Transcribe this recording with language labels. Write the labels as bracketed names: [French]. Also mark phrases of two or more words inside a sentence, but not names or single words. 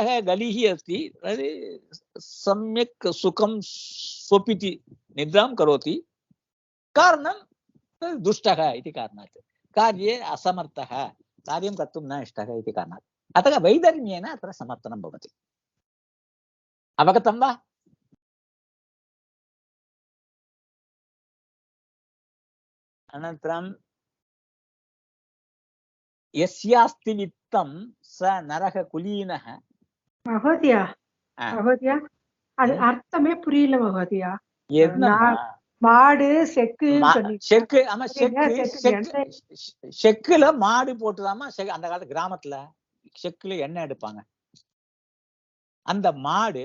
[Sanskrit] गलिः अस्ति सम्यक् सुखं स्वपिति निद्रां करोति कारणं दुष्टः इति कारणात् कार्ये असमर्थः कार्यं कर्तुं न इष्टः इति कारणात् अतः वैधर्म्येन अत्र समर्थनं भवति अवगतं वा अनन्तरं यस्यास्ति वित्तं स नरः कुलीनः [Tamil] महोदय அது அர்த்தமே புரியல மகோதயா மாடு செக்கு ஆமா செக்குல மாடு போட்டுதாமா அந்த காலத்து கிராமத்துல செக்குல எண்ணெய் எடுப்பாங்க அந்த மாடு